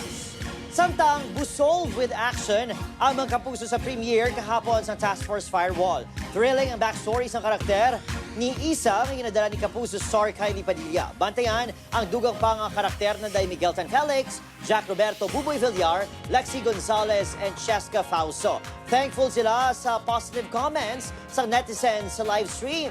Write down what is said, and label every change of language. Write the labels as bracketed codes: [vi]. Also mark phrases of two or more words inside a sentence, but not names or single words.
[hil] Samtang busol with action ang mga kapuso sa premiere kahapon sa Task Force Firewall. Thrilling ang backstory sa karakter ni Isa ang ginadala ni Kapuso star Kylie Padilla. Bantayan ang dugang pang karakter na Day Miguel Tanfelix, Jack Roberto Buboy Villar, Lexi Gonzalez, and Cheska Fausto. Thankful sila sa [en] positive comments [hil] sa netizens sa [en] live stream.